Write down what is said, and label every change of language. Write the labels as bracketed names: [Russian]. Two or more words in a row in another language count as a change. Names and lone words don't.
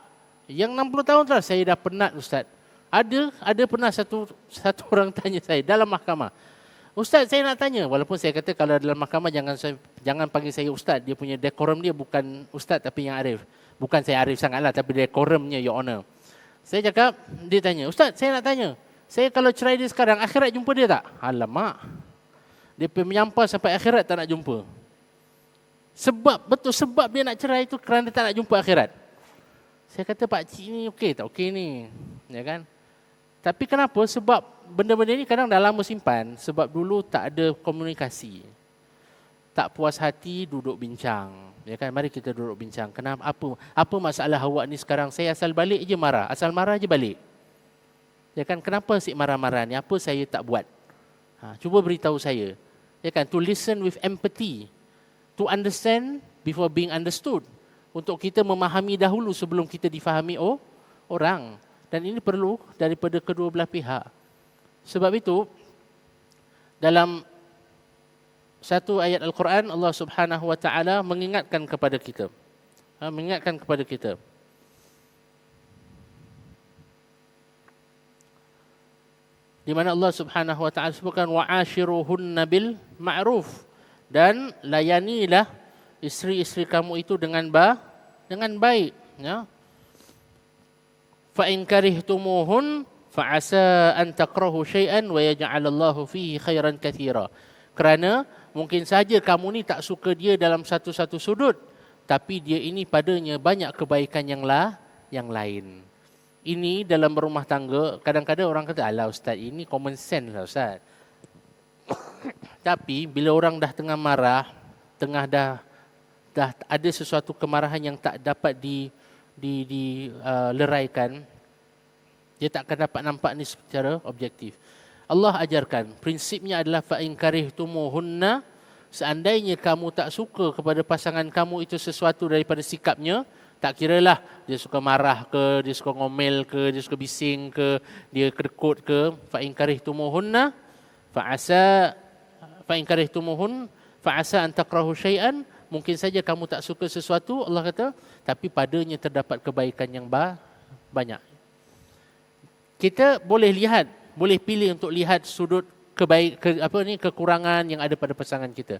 [Malay] Yang 60 tahun tu saya dah penat ustaz. Ada pernah satu orang tanya saya dalam mahkamah. Ustaz, saya nak tanya. Walaupun saya kata kalau dalam mahkamah jangan panggil saya ustaz. Dia punya decorum dia bukan ustaz tapi yang arif. Bukan saya arif sangatlah tapi decorumnya [English] your honor. [Malay] Saya cakap, dia tanya, ustaz, saya nak tanya. Saya kalau cerai dia sekarang, akhirat jumpa dia tak? Alamak. Dia menyampah sampai akhirat tak nak jumpa. Sebab dia nak cerai itu kerana dia tak nak jumpa akhirat. Saya kata, pak cik ni okey tak? Okey ni. Ya kan? Tapi kenapa? Sebab benda-benda ni kadang dah lama simpan. Sebab dulu tak ada komunikasi. Tak puas hati, duduk bincang. Ya kan? Mari kita duduk bincang. Kenapa? Apa masalah awak ni sekarang? Saya asal balik je marah. Asal marah je balik. Ya kan? Kenapa asyik marah-marah ni? Apa saya tak buat? Cuba beritahu saya. Ya kan? [English] To listen with empathy. To understand before being understood. [Malay] Untuk kita memahami dahulu sebelum kita difahami orang. Dan ini perlu daripada kedua belah pihak. Sebab itu, dalam satu ayat Al-Quran, Allah [Arabic] سبحانه وتعالى [Malay] mengingatkan kepada kita. Mengingatkan kepada kita. Di mana Allah [Arabic] سبحانه وتعالى [Malay] sebutkan [Arabic] وعاشروهن بالمعروف, [Malay] dan layanilah isteri-isteri kamu itu dengan baik, ya. [Arabic] فإن كرهتموهن فعسى أن تكرهوا شيئا ويجعل الله فيه خيرا كثيرا. [Malay] Kerana mungkin saja kamu ni tak suka dia dalam satu-satu sudut, tapi dia ini padanya banyak kebaikan yang lain. Ini dalam rumah tangga, kadang-kadang orang kata, alah ustaz, ini [English] common sense [Malay] lah ustaz. Tapi bila orang dah tengah marah, dah ada sesuatu kemarahan yang tak dapat dileraikan, dia tak akan dapat nampak ni secara objektif. Allah ajarkan, prinsipnya adalah [Arabic] فإن كرهتموهن, [Malay] seandainya kamu tak suka kepada pasangan kamu itu sesuatu daripada sikapnya, tak kiralah dia suka marah ke, dia suka ngomel ke, dia suka bising ke, dia kedekut ke, [Arabic] فإن كرهتموهن فإن كرهتموهن فعسى أن تكرهوا شيئا, [Malay] mungkin saja kamu tak suka sesuatu, Allah kata, tapi padanya terdapat kebaikan yang banyak. Kita boleh pilih untuk lihat sudut kekurangan yang ada pada pasangan kita.